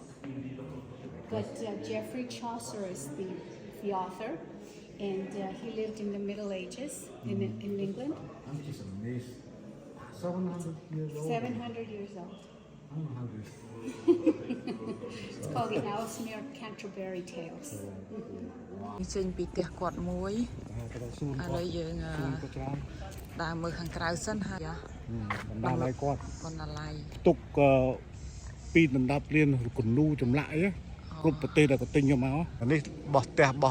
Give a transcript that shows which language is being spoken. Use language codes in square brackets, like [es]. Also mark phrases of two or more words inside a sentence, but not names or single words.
[en] But Geoffrey Chaucer is the author, and he lived in the Middle Ages in England. I'm just amazed. 700 years old. 700 years old. I don't know how this. It's called the Ellesmere Canterbury Tales. [km] ចេញពីផ្ទះគាត់មួយ ឥឡូវយើងដើរមើលខាងក្រៅសិនហើយ បណ្ដាលឲ្យគាត់ បណ្ណាល័យ ផ្ទុកពីដណ្ដាប់រៀនគំនូចម្លាក់អីគ្រប់ប្រទេសដែលគាត់ទិញយកមកនេះបោះផ្ទះបោះ